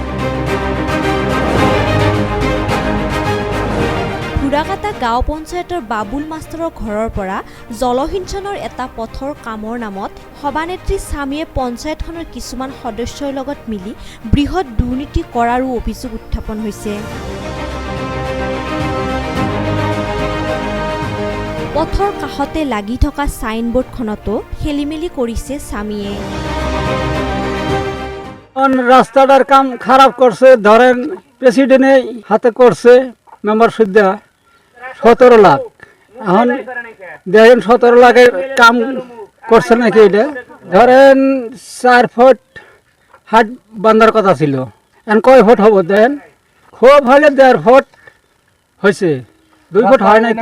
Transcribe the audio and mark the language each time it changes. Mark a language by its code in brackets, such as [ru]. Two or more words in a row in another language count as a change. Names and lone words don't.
[as] ফুৰাকাটা গাঁও পঞ্চায়তৰ বাবুল মাষ্টৰৰ ঘৰৰ পৰা জলসিঞ্চনৰ এটা পথৰ কামৰ নামত সভানেত্ৰী স্বামীয়ে পঞ্চায়তখনৰ কিছুমান সদস্যৰ লগত মিলি বৃহৎ দুৰ্নীতি কৰাৰো অভিযোগ উত্থাপন হৈছে। পথৰ কাষতে লাগি থকা ছাইনবোৰ্ডখনতো খেলিমেলি কৰিছে স্বামীয়ে। [bn] রাস্তাটার কাম খারাপ করছে, ধরেন প্রেসিডেন্টে হাতে করছে মেম্বার সুদ্ধা 17 লাখ। এখন দেখেন 17 লাখের কাম করছে নাকি, এটা ধরেন 4 ফুট হাট বান্ধার কথা ছিল, এখন কয় ফুট হব দেখেন, খুব হলে 1.5 ফুট হয়েছে, 2 ফুট হয় নাই তো।